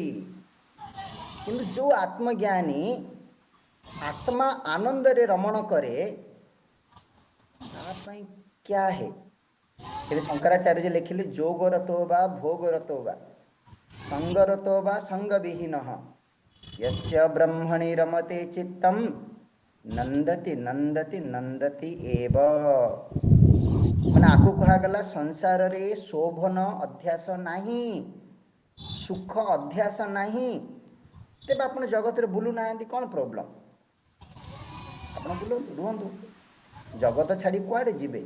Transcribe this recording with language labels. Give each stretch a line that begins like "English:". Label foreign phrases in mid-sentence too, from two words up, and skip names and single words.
Odia: କିନ୍ତୁ ଯେଉଁ ଆତ୍ମଜ୍ଞାନୀ ଆତ୍ମା ଆନନ୍ଦରେ ରମଣ କରେ, ତା ପାଇଁ
Hindi: क्या है?
Odia: ସେଠି ଶଙ୍କରାଚାର୍ଯ୍ୟ ଲେଖିଲେ,
Sanskrit: ଯୋଗରतो ବା ଭୋଗରतो ବା ସଙ୍ଗରतो ବା ସଙ୍ଗ ବିହୀନଃ यस्य ब्रह्मणि रमते चित्तम नंदति नंदति नंदति एव।
Odia: ମାନେ ଆକୁ କୁହାଗଲା, ସଂସାରରେ ଶୋଭନ ଅଧ୍ୟାସ ନାହିଁ, ସୁଖ ଅଧ୍ୟାସ ନାହିଁ। ତେବେ ଆପଣ ଜଗତରେ ବୁଲୁନାହାନ୍ତି, କ'ଣ ପ୍ରୋବ୍ଲେମ୍? ଆପଣ ବୁଲନ୍ତୁ, ରୁହନ୍ତୁ, ଜଗତ ଛାଡ଼ି କୁଆଡ଼େ ଯିବେ?